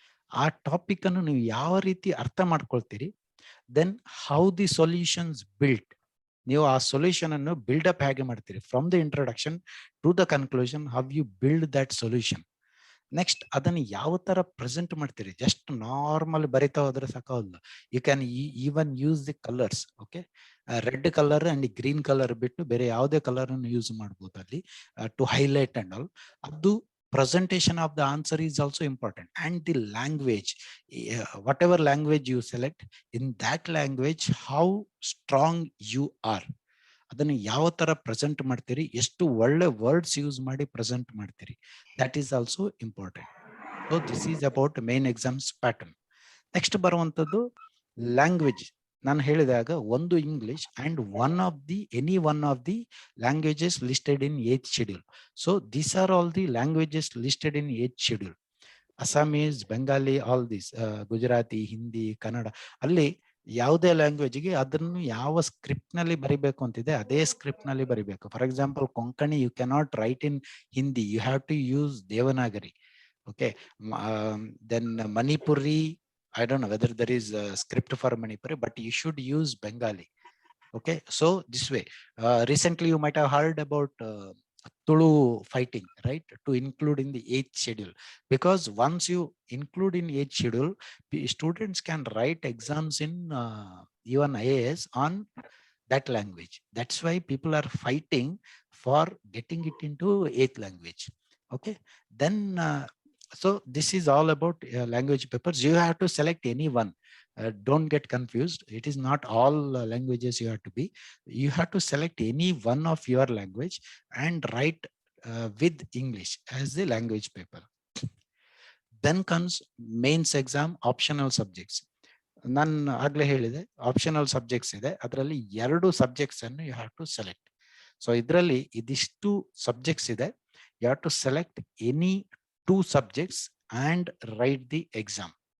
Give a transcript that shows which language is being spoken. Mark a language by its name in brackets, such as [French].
[Kannada] ಆ ಟಾಪಿಕ್ ಅನ್ನು ನೀವು ಯಾವ ರೀತಿ ಅರ್ಥ ಮಾಡ್ಕೊಳ್ತೀರಿ, [English] then how the solutions built, [Kannada] ನೀವು ಆ ಸೊಲ್ಯೂಷನ್ ಅನ್ನು ಬಿಲ್ಡಪ್ ಹೇಗೆ ಮಾಡ್ತೀರಿ, [English] From the introduction to the conclusion, how you build that solution. [Kannada] Next ಅದನ್ನು ಯಾವ ತರ ಪ್ರೆಸೆಂಟ್ ಮಾಡ್ತೀರಿ. ಜಸ್ಟ್ ನಾರ್ಮಲ್ ಬರಿತಾ ಹೋದ್ರೆ ಸಾಕಾಗಲ್ಲ. [English] You can even use the colours. [Kannada] Okay, red colour and green colour ಬಿಟ್ಟು ಬೇರೆ ಯಾವುದೇ ಕಲರ್ ಅನ್ನು ಯೂಸ್ ಮಾಡಬಹುದು ಅಲ್ಲಿ [English] To highlight and all. ಅದು presentation of the answer is also important, and the language, whatever language you select, in that language how strong you are, [Kannada] ಅದನ್ನು ಯಾವ ತರ ಪ್ರೆಸೆಂಟ್ ಮಾಡ್ತೀರಿ, [English] ಎಷ್ಟು ಒಳ್ಳೆ words use ಮಾಡಿ ಪ್ರೆಸೆಂಟ್ ಮಾಡ್ತೀರಿ, that is also important. So this is about main exams pattern. [Kannada] Next ಬರುವಂತದ್ದು language. ನಾನು ಹೇಳಿದಾಗ ಒಂದು [English] English and any one of the languages listed in 8th schedule. So these are all the languages listed in 8th schedule. [Kannada] Assamese, Bengali, all this, Gujarati, Hindi, Kannada, ಅಲ್ಲಿ ಯಾವುದೇ ಲ್ಯಾಂಗ್ವೇಜ್ಗೆ ಅದನ್ನು ಯಾವ script ನಲ್ಲಿ ಬರಿಬೇಕು ಅಂತಿದೆ ಅದೇ ಸ್ಕ್ರಿಪ್ಟ್ ನಲ್ಲಿ ಬರಿಬೇಕು. [English] For example Konkani you cannot write in Hindi, you have to use Devanagari. Okay, then Manipuri, I don't know whether there is a script for Manipuri, but you should use Bengali. Okay, so this way, recently you might have heard about Tulu fighting, right, to include in the 8th schedule, because once you include in 8th schedule, students can write exams in even IAS on that language. That's why people are fighting for getting it into 8th language. Okay, then so this is all about language papers. You have to select any one. Don't get confused. It is not all languages you have to be. You have to select any one of your language and write with English as the language paper. Then comes mains exam, optional subjects. [Kannada] ನಾನು ಆಗ್ಲೇ ಹೇಳಿದೆ optional subjects ಇದೆ, ಅದರಲ್ಲಿ 2 subjects ಅನ್ನು [English] You have to select. [Kannada] So ಇದರಲ್ಲಿ ಇದಿಷ್ಟು subjects ಇದೆ. [English] You have to select any 2 subjects and write the exam.